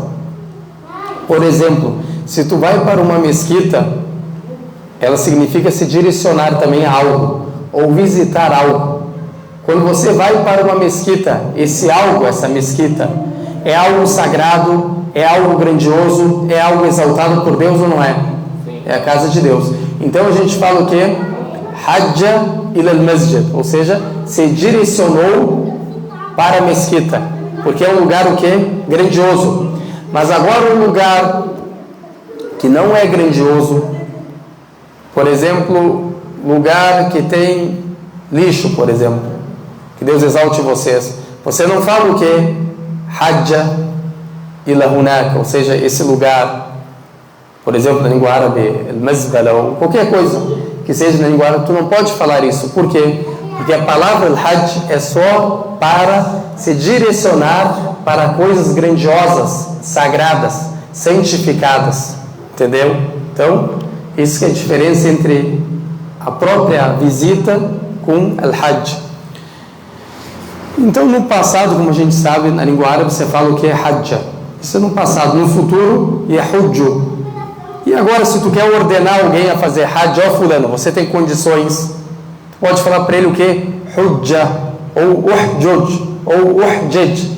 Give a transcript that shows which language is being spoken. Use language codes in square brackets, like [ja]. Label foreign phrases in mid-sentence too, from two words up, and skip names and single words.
[pt] Por exemplo, se tu vai para uma mesquita, ela significa se direcionar também a algo, ou visitar algo. Quando você vai para uma mesquita, esse algo, essa mesquita, é algo sagrado, é algo grandioso, é algo exaltado por Deus ou não é? É a casa de Deus. Então a gente fala o quê? [ar] حج إلى المسجد, [pt] ou seja, se direcionou para a mesquita, porque é um lugar o quê? Grandioso. Mas agora um lugar que não é grandioso, por exemplo, lugar que tem lixo, por exemplo, que Deus exalte vocês. Você não fala o quê? [ar] حج إلى هناك, [pt] ou seja, esse lugar. Por exemplo, na língua árabe, al-mazbala, ou qualquer coisa que seja na língua árabe, tu não pode falar isso. Por quê? Porque a palavra al-hajj é só para se direcionar para coisas grandiosas, sagradas, santificadas, entendeu? Então, isso que é a diferença entre a própria visita com al-Hajj. Então, no passado, como a gente sabe, na língua árabe você fala o que é Hajja. Isso é no passado. No futuro, Yahujju. E agora, se tu quer ordenar alguém a fazer Hajj, ó fulano, você tem condições, pode falar para ele o que? Hujja, ou Uhjuj, ou Uhjaj.